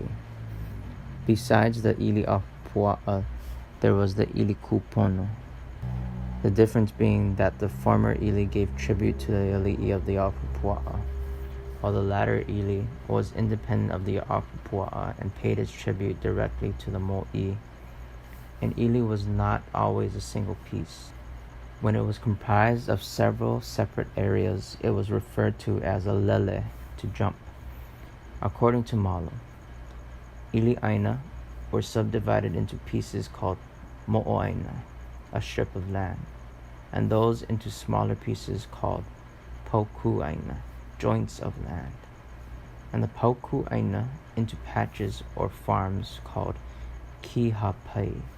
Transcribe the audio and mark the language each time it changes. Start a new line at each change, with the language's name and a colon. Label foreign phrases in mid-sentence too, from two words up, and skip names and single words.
English: Besides the
Hawaiian: ili ahupua'a,
English: there was the
Hawaiian: ili kupono,
English: the difference being that the former ili gave tribute to the ali'i of the ahupua'a, while the latter ili was independent of the ahupua'a and paid its tribute directly to the mo'i. An ili was not always a single piece. When it was comprised of several separate areas, it was referred to as a lele, to jump. According to Malo,
Hawaiian: ili aina
English: were subdivided into pieces called mo'oaina, a strip of land, and those into smaller pieces called pauku'aina, joints of land, and the pauku'aina into patches or farms called kihapai.